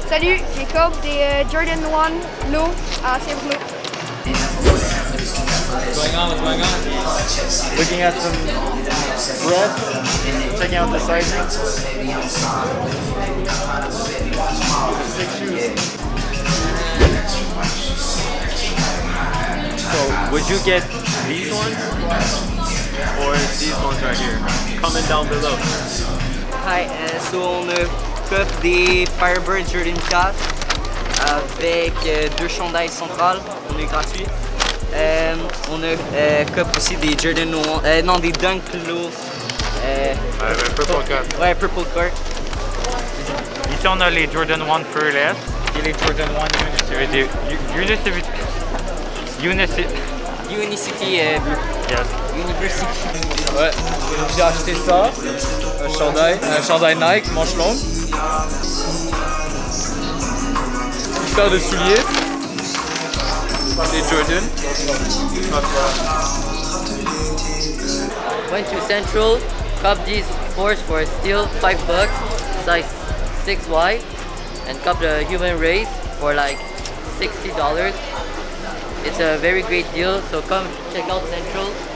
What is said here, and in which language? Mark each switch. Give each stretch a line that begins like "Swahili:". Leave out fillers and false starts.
French: Salut, Jacob des Jordan 1 Low à Saint-Bruno.
English: What's going on? What's going on? Looking at some bread, checking out the sizing. 6 shoes. So, would you get these ones? Or these ones right here? Comment down below.
French: Hi, so on a cup des Firebird Jordan 4 avec 2 chandails centrales, on est gratuit. On a cup aussi des Jordan 1, non des Dunk Low.
English: Purple Cup.
French: Ouais, Purple Cup. Ici on a les Jordan 1 Fearless et les Jordan 1 Unicity. Unicity bleu.
English: Yes.
French: Ouais, j'ai acheté ça, un chandail Nike, manche longue. Une paire de souliers, des Jordan.
English: Went to Central, cop these fours for still $5, size 6Y, and cop the Human Race for like $60. It's a very great deal, so come check out Central.